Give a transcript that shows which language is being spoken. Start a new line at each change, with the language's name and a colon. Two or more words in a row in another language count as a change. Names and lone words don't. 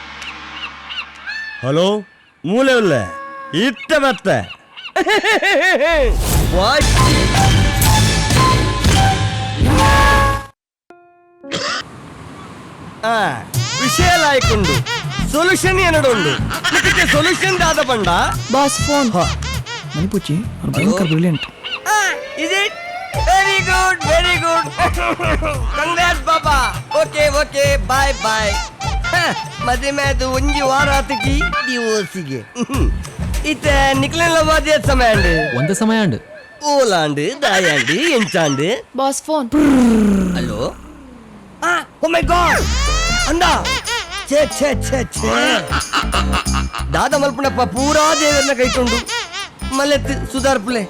Tulu: ಹಲೋ ಮೂಲೆ ಉಲ್ಲ ಇತ್ತ ಮತ್ತೆ ವಿಷಯ ಲಾಯ್ಕೊಂಡು ಸೊಲ್ಯೂಷನ್ ಏನಡುಂಡು ಇದಕ್ಕೆ ಸೊಲ್ಯೂಷನ್ ದಾದ ಪಂಡ
English: boss phone
Tulu: ಮಣಿಪುಚ್ಚಿ ಭಯಂಕರ ಬ್ರಿಲಿಯಂಟ್
English: is it very good congrats baba okay okay bye bye
Tulu: ಮದುವೆ ಅದು ಒಂಜಿ ವಾರ ಆತಗಿ ಡಿವೋರ್ಸಿಗೆ ಇತ್ತ ನಿಕ್ಲೆಲ್ಲ ಬಾದಿ ಸಮಯ ಅಂಡ್ ಒಂದ ಸಮಯ ಅಂಡ್ ಓಲಾಂಡ್ ದಾಯಾಂಡ್ ಎಂಚಾಂಡ್
English: boss phone.
Tulu: ಹಲೋ
English: oh my god
Tulu: ಅಂದ ಛೇ ಛೇ ಛೇ ಛೇ ದಾದ ಮಲ್ಪನಪ್ಪ ಪೂರಾ ದೇವರನ್ನ ಕೈಕೊಂಡು ಮಲೆತ್ ಸುಧಾರ್ಪುಲೆ